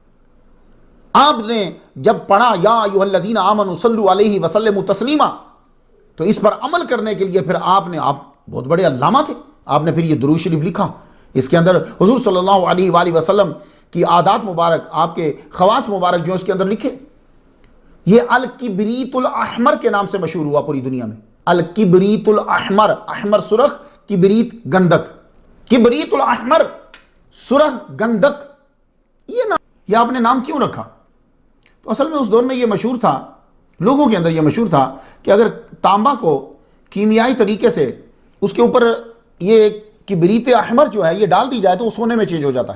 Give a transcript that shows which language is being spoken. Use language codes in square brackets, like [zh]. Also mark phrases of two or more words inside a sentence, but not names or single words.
[ur] آپ نے جب پڑھا [ar] یا ایھا الذین آمنوا صلوا علیہ وسلموا تسلیما، [ur] تو اس پر عمل کرنے کے لیے پھر آپ بہت بڑے علامہ تھے، آپ نے پھر یہ درود شریف لکھا۔ اس کے اندر حضور [ar] صلی اللہ علیہ وآلہ وسلم [ur] کی عادات مبارک، آپ کے خواص مبارک جو اس کے اندر لکھے۔ یہ [ar] الکبریت الاحمر [ur] کے نام سے مشہور ہوا پوری دنیا میں۔ [ar] الکبریت الاحمر، [ur] احمر سرخ، کبریت گندک، [ar] کبریت الاحمر [ur] سرخ گندک، یہ آپ نے نام کیوں رکھا؟ تو اصل میں اس دور میں یہ مشہور تھا، لوگوں کے اندر یہ مشہور تھا کہ اگر تانبا کو کیمیائی طریقے سے اس کے اوپر یہ [ar] کبریت احمر [ur] جو ہے یہ ڈال دی جائے تو وہ سونے میں چینج ہو جاتا ہے.